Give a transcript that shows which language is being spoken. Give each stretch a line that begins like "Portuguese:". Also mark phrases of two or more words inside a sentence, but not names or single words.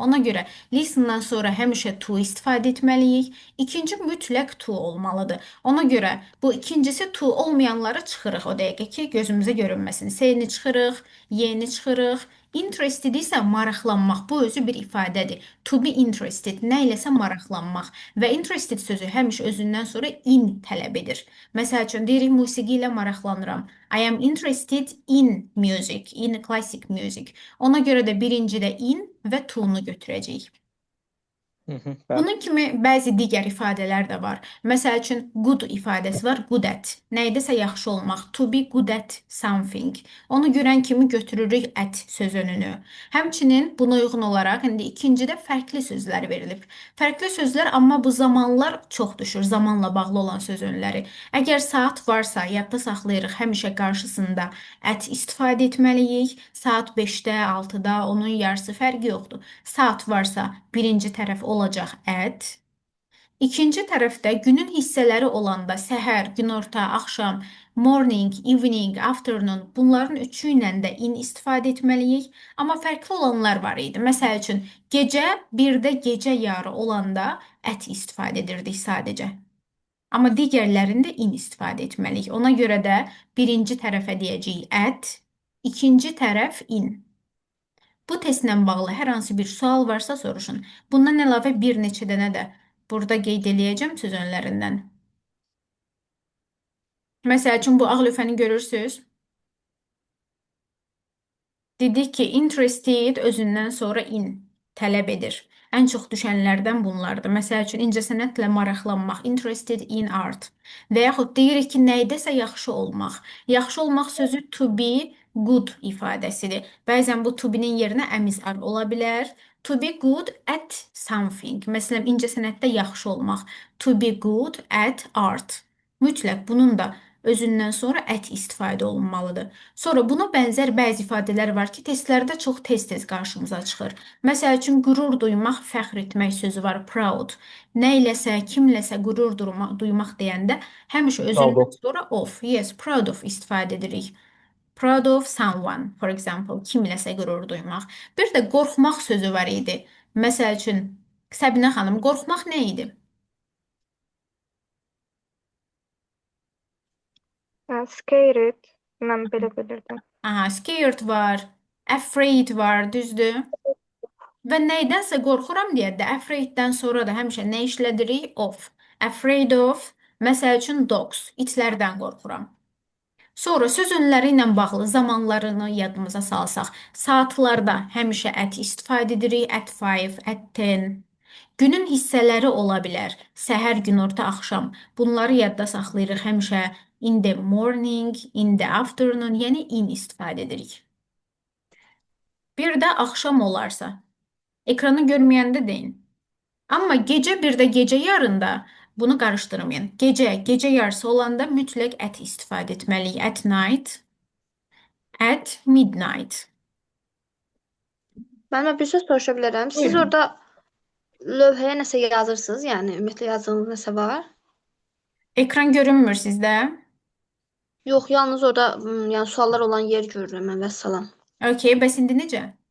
Azerbaijani: Ona görə listendan sonra həmişə to istifadə etməliyik. İkinci mütləq to olmalıdır. Ona görə bu ikincisi to olmayanları çıxırıq o dəqiqə ki, gözümüzə görünməsin. S-ni çıxırıq, Y-ni çıxırıq. Interested isə maraqlanmaq. Bu özü bir ifadədir.
English: To be interested,
Azerbaijani: nə iləsə maraqlanmaq və interested sözü həmişə özündən sonra in tələb edir. Məsəl üçün deyirik musiqi ilə maraqlanıram.
English: I am interested in music, in classic music.
Azerbaijani: Ona görə də birincidə in və to-nu götürəcəyik. Bəli. Bunun kimi bəzi digər ifadələr də var. Məsəl üçün good ifadəsi var,
English: good at.
Azerbaijani: Nə idisə yaxşı olmaq,
English: to be good at something.
Azerbaijani: Onu görən kimi götürürük at sözününü. Həmçinin buna uyğun olaraq indi ikincidə fərqli sözlər verilib. Fərqli sözlər, amma bu zamanlar çox düşür, zamanla bağlı olan söz önləri. Əgər saat varsa, yadda saxlayırıq, həmişə qarşısında at istifadə etməliyik. Saat 5-də, 6-da, onun yarısı fərqi yoxdur. Saat varsa birinci tərəf olacaq at. İkinci tərəfdə günün hissələri olanda səhər, günorta, axşam,
English: morning, evening, afternoon
Azerbaijani: bunların üçü ilə də in istifadə etməliyik. Amma fərqli olanlar var idi. Məsəl üçün gecə, birdə gecə yarı olanda at istifadə edirdik sadəcə. Amma digərlərində in istifadə etməliyik. Ona görə də birinci tərəfə deyəcəyik at, ikinci tərəf in. Bu testlə bağlı hər hansı bir sual varsa soruşun. Bundan əlavə bir neçə dənə də burada qeyd eləyəcəm söz önlərindən. Məsəl üçün bu ağ lövhəni görürsüz. Dedik ki, interested özündən sonra in tələb edir. Ən çox düşənlərdən bunlardır. Məsəl üçün incəsənətlə maraqlanmaq,
English: interested in art.
Azerbaijani: Və yaxud deyirik ki, nəydəsə yaxşı olmaq. Yaxşı olmaq sözü
English: to be good
Azerbaijani: ifadəsidir. Bəzən bu
English: to be-nin
Azerbaijani: yerinə əmizar ola bilər.
English: To be good at something.
Azerbaijani: Məsələn, incəsənətdə yaxşı olmaq.
English: To be good at art.
Azerbaijani: Mütləq bunun da özündən sonra at istifadə olunmalıdır. Sonra buna bənzər bəzi ifadələr var ki, testlərdə çox tez-tez qarşımıza çıxır. Məsəl üçün, qürur duymaq, fəxr etmək sözü var, proud. Nə iləsə, kimləsə qürur duymaq deyəndə həmişə özündən sonra of, yes,
English: proud of
Azerbaijani: istifadə edirik.
English: Proud of someone, for example,
Azerbaijani: kimləsə qürur duymaq. Bir də qorxmaq sözü var idi. Məsəl üçün, Səbinə xanım, qorxmaq nə idi?
English: Scared.
Azerbaijani: Mən belə bilirdim. Aha, scared var, afraid var, düzdür? Və nəydənsə qorxuram deyəndə afraid-dən sonra da həmişə nə işlədirik?
English: Of. Afraid of,
Azerbaijani: məsəl üçün dogs, itlərdən qorxuram. Sonra söz önləri ilə bağlı zamanlarını yadımıza salsaq, saatlarda həmişə at istifadə edirik,
English: at 5, at 10.
Azerbaijani: Günün hissələri ola bilər, səhər, günorta, axşam. Bunları yadda saxlayırıq həmişə
English: in the morning, in the afternoon,
Azerbaijani: yəni in istifadə edirik. Bir də axşam olarsa, ekranı görməyəndə deyin. Amma gecə bir də gecə yarında bunu qarışdırmayın. Gecə yarısı olanda mütləq at istifadə etməliyik.
English: At night, at midnight.
Azerbaijani: Mən bir söz soruşa bilərəm. Siz Buyurun. orada lövhəyə nəsə yazırsınız? Yəni ümumiyyətlə yazdığınız nəsə var? Ekran görünmür sizdə? Yox, yalnız orada yəni suallar olan yer görürəm mən, vəssalam. Okay, bəs indi necə?